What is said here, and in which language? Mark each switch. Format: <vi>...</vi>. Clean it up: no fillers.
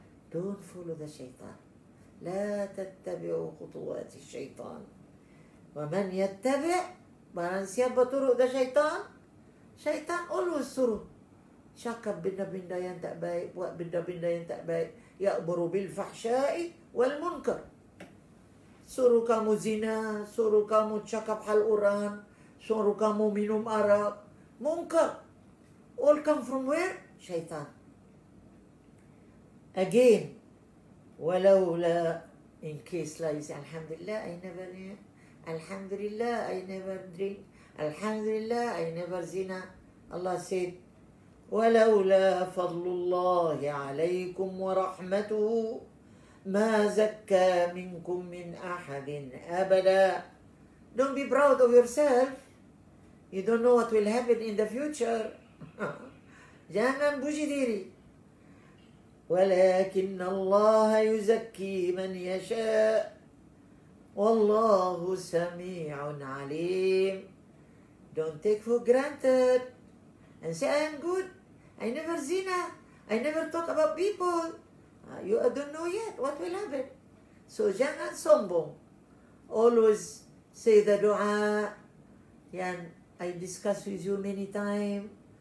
<en>Don't follow the syaitan.</en> <ar>لا تتبعوا خطوات الشيطان ومن يتبع,</ar> <ms>barang siapa turut the syaitan, syaitan always suruh cakap benda-benda yang tak baik, buat benda-benda yang tak baik.</ms> <ar>Ya'muru bil fahsya'i wal munkar.</ar> <ms>Suruh kamu zina, suruh kamu cakap hal orang, suruh kamu minum arak.</ms> <en>Munkar. All come from where? Syaitan. Again, walawla, in case like you say, Alhamdulillah, I never drink. Alhamdulillah, I never drink. Alhamdulillah, I never zina. Allah said,</en> <ar>ولولا فضل الله عليكم ورحمته ما زكى منكم من أحد أبدا.</ar> <en>Don't be proud of yourself. You don't know what will happen in the future.</en> <ms>Jangan puji diri.</ms> <ar>ولكن الله يزكي من يشاء والله سميع عليم.</ar> <en>Don't take for granted and say I am good. I never zina. I never talk about people. You don't know yet what will happen. So</en> <ms>jangan sombong.</ms> <en>Always say the dua yang I discuss with you many times.</en>